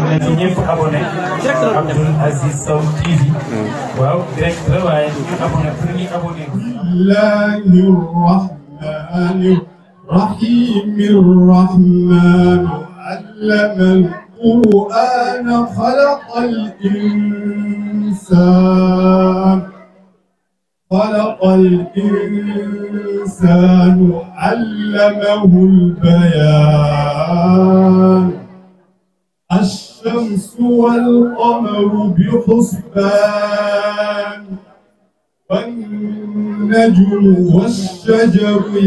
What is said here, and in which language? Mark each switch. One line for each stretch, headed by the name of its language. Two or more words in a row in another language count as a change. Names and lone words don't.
Wolof: ñepp abonné Abdoul Aziz Sow TV waaw direct la waaye ñu abonné pour ñu abonné
Arabic: بسم الله الرحمن الرحيم علم القرآن خلق الإنسان علمه البيان الشمس والقمر بحسبان والنجم والشجر